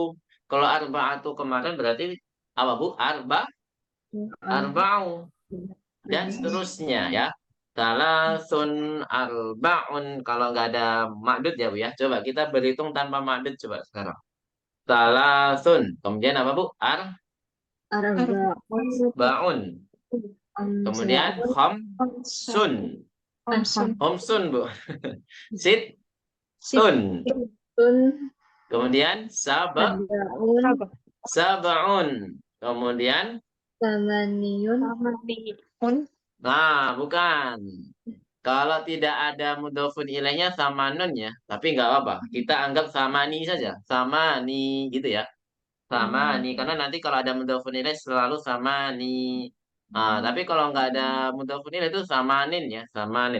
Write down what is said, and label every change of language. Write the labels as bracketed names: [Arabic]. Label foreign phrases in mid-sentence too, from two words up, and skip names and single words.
[Indonesian] Kalau arba'atu kemarin berarti apa, Bu? Arba'u dan seterusnya ya. Salasun arba'un kalau nggak ada makdud ya, Bu ya. Coba kita berhitung tanpa makdud coba sekarang. Salasun. Kemudian apa, Bu? Arba'un. Arba'un. Kemudian Amsa'un. khamsun. Omsun. Khamsun, Bu. Sittun. Sittun. Kemudian Sab'un. sab'un. Kemudian Samaniyun. Samaniyun. nah, bukan. Kalau tidak ada [Arabic] mudhofun ilaihnya [Indonesian] sama nun ya, tapi nggak apa-apa. Kita anggap sama ni saja, sama ni gitu ya, sama ni. Karena nanti kalau ada [Arabic] mudhofun ilaih [Indonesian] selalu sama ni. Tapi kalau nggak ada [Arabic] mudhofun ilaih [Indonesian] itu sama nin ya, sama nin.